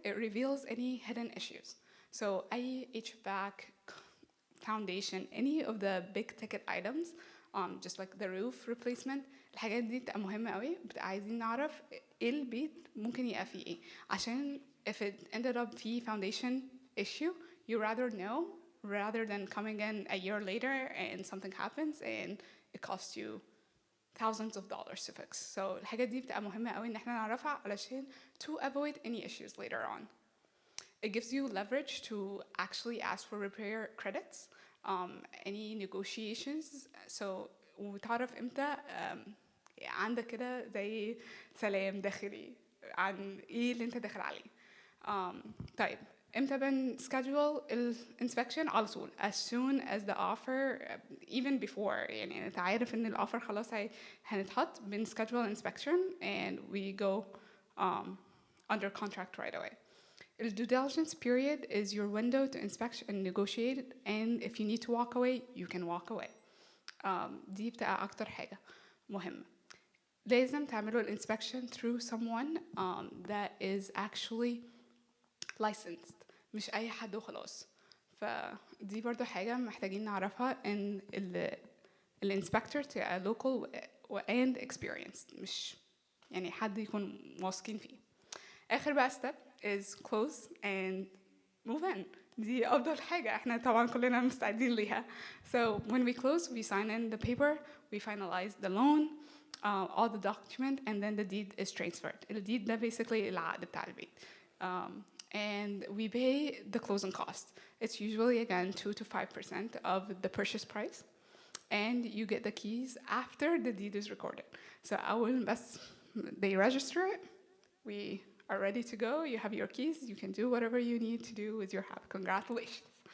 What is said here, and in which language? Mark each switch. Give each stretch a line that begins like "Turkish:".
English: It reveals any hidden issues. So أي HVAC, foundation, any of the big ticket items, just like the roof replacement,
Arabic: الحاجات دي بتبقى مهمة قوي. بتبقى عايزين نعرف ايه البيت ممكن يبقى فيه ايه.
English: عشان if it ended up فيه foundation issue, you rather know rather than coming in a year later and something happens and it costs you thousands of dollars to fix.
Arabic: So الحاجات دي بتبقى مهمة قوي ان احنا نعرفها علشان
English: to avoid any issues later on. It gives you leverage to actually ask for repair credits, any negotiations.
Arabic: So وتعرف امتى عندك كده زي سلام داخلي عن ايه اللي انت داخل عليه. طيب امتى بنسكادجول الانسبكشن؟ على طول
English: as soon as the offer, even before
Arabic: يعني انت عارف ان الاوفر خلاص هنتحط بنسكادجول inspection
English: and we go under contract right away. The due diligence period is your window to inspect and negotiate, and if you need to walk away, you can walk away.
Arabic: دي بتبقى أكتر حاجة مهمة. لازم تعملوا الانسبكشن
English: through someone that is actually licensed,
Arabic: مش أي حد وخلاص. فدي برضو حاجة محتاجين نعرفها إن الانسبكتور تبقى
English: local and experienced,
Arabic: مش يعني حد يكون واثقين فيه. آخر بقى step is close and move in. دي أفضل حاجة احنا طبعا كلنا مستعدين ليها.
English: So when we close, we sign in the paper, we finalize the loan, all the document, and then the deed is transferred.
Arabic: The deed ده basically العقد بتاع البيت.
English: And we pay the closing cost. It's usually again 2 to 5% of the purchase price, and you get the keys after the deed is recorded. So
Arabic: أول بس
English: they register it, we are ready to go. You have your keys. You can do whatever you need to do with your house. Congratulations.